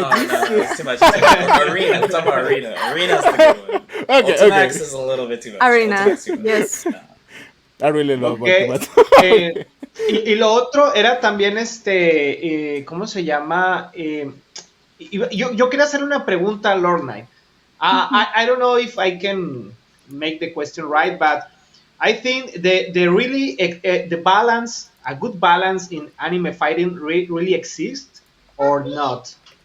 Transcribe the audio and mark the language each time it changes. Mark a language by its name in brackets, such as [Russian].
[English] No, it's too much. Arena. It's about Arena. Arena's the good one. Ultimax is a little bit too much. Arena, Ultimax too much. yes. I really love Okay. Ultimate. [Spanish] Y lo otro era también ¿cómo se llama? Yo quería hacer una pregunta a Lord Knight. [English] I don't know if I can make the question right, but I think the really the balance, a good balance in anime fighting really exists or not.